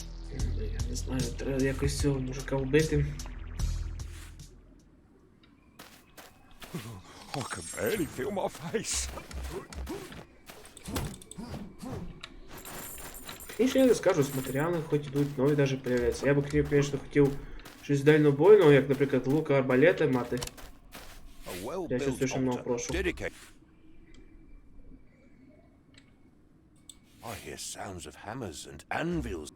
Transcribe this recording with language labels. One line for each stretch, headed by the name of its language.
Ukrainian: Я не знаю, треба якось цього мужика вбити.
English: I can barely feel my face.
Ukrainian: І ще я не скажу, з матеріалами хоч ідуть нові навіть появляються. Я б, звісно, хотів щось дальнобойного, як, наприклад, лука арбалета мати. Я чувствую, що много прошу.
English: I hear sounds of hammers and anvils.